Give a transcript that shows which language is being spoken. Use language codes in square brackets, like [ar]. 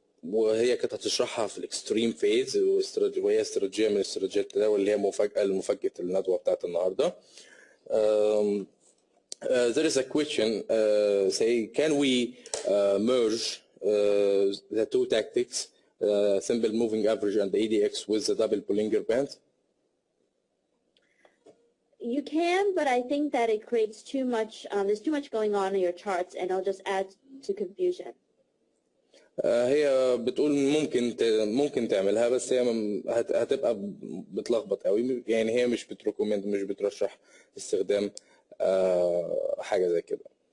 [ar] وهي كانت هتشرحها في الاكستريم فيز، وهي استراتيجيه من استراتيجيات التداول اللي هي مفاجاه الندوه بتاعت النهارده. [en] There is a question, say, can we merge the two tactics, simple moving average and the EDX, with the double Bollinger Band? You can, but I think that it creates too much, there's too much going on in your charts, and it'll just add to confusion. [ar] هي بتقول ممكن تعملها، بس هي هتبقى بتلخبط قوي، يعني هي مش بتريكومند، مش بترشح استخدام حاجه زي كده.